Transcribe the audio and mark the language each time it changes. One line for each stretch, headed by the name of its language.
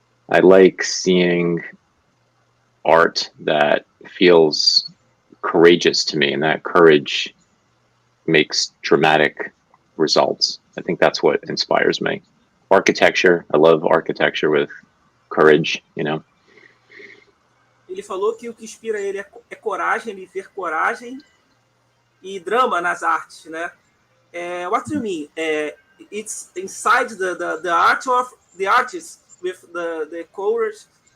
English: I like seeing art that feels courageous to me, and that courage makes dramatic results. I think that's what inspires me. Architecture, I love architecture with courage, you know.
Portuguese: Ele falou que o que inspira ele é coragem, ele ver coragem e drama nas artes, né?
English: What do you mean? It's inside the art of the artist with the courage.